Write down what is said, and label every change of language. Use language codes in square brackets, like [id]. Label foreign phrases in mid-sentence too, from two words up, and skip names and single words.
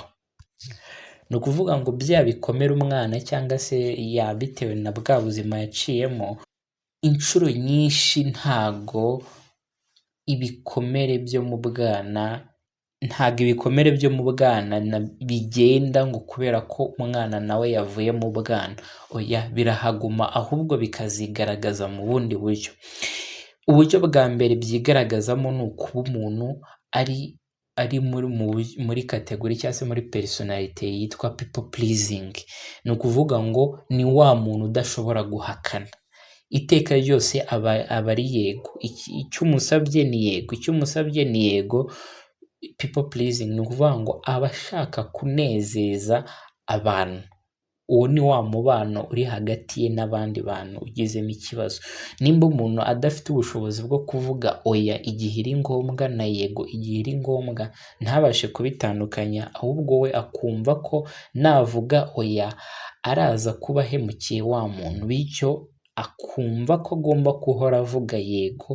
[rw] Ni ukuvuga ngo bya bikomere umwana cyangwa se bitewe na bwa buzima yaciyemo, inshuro nyinshi ntago ibikomere byo mu bwana bigenda ngo kubera ko umwana nawe yavuye mu bwana. Oya, birahaguma, ahubwo bikazigaragaza mu bundi buryo. Uburyo bwa mbere byigaragazamo ni ukuba umuntu ari muri kategori cyangwa se muri personality yitwa [en] people pleasing. [rw] Ni ukuvuga ngo ni wa muntu udashobora guhakana. Iteka ryose aba ari yego. Icyo umusabye ni yego. [en] People pleasing [rw] ni ukuvuga ngo aba ashaka kunezeza abantu. Uwo ni wa mubano uri hagati ye n'abandi bantu ugizemo ikibazo. Nimba umuntu adafite ubushobozi bwo kuvuga oya igihe iri ngombwa na yego igihe iri ngombwa, ntabashe kubitandukanya, ahubwo we akumva ko navuga oya araza kuba ahemukiye wa muntu, bityo akumva ko agomba guhora avuga yego.